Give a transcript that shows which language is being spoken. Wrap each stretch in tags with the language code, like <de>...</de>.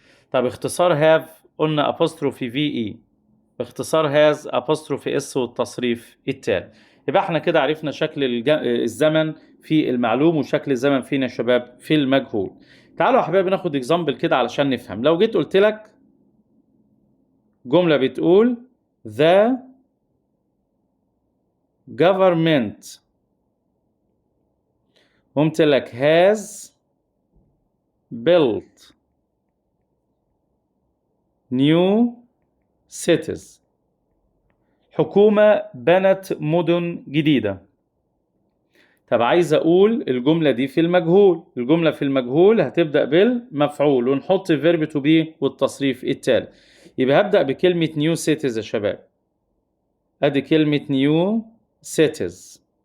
<ar>طب اختصار have قلنا apostrophe ve، اختصار has apostrophe s والتصريف التالي. يبقى احنا كده عرفنا شكل الزمن في المعلوم وشكل الزمن فينا يا شباب في المجهول. تعالوا يا حبايبي ناخد اكزامبل كده علشان نفهم. لو جيت قلت لك جملة بتقول the</ar> <en>government</en> <ar>قمت لك</ar> <en>has built new cities.</en> <ar>حكومة بنت مدن جديدة. طب عايز أقول الجملة دي في المجهول. الجملة في المجهول هتبدأ بالمفعول ونحط verb to be والتصريف التالي. يبقى هبدأ بكلمة new cities يا شباب. أدي كلمة new cities.</ar>